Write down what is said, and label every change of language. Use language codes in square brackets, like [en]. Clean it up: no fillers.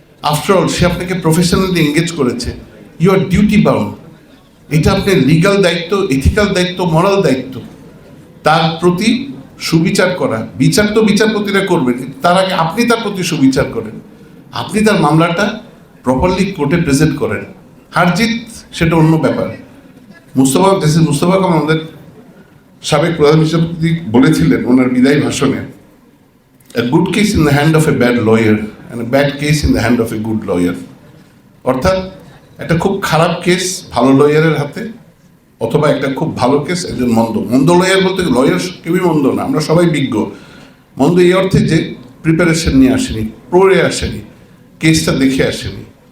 [bn] After all সে আপনাকে professionally engage করেছে, [en] You are duty bound. [bn] এটা আপনার লিগাল দায়িত্ব, এথিক্যাল দায়িত্ব, মরাল দায়িত্ব, তার প্রতি সুবিচার করা। বিচার তো বিচারপতিরা করবেন, কিন্তু তার আগে আপনি তার প্রতি সুবিচার করেন, আপনি তার মামলাটা প্রপারলি কোর্টে প্রেজেন্ট করেন। হারজিত সেটা অন্য ব্যাপার। মুস্তফা কামাল আমাদের সাবেক প্রধান বিচারপতি বলেছিলেন ওনার বিদায়ী ভাষণে, [en] a good case in the hand of a bad lawyer and a bad case in the hand of a good lawyer. [bn] অর্থাৎ একটা খুব খারাপ কেস ভালো লয়ারের হাতে, অথবা একটা খুব ভালো কেস একজন মন্দ লয়ার। বলতে লয়ার কেউই মন্দ না, আমরা সবাই বিজ্ঞ। মন্দ এই অর্থে যে প্রিপারেশন নিয়ে আসেনি, পড়ে আসেনি, কেসটা দেখে আসেনি।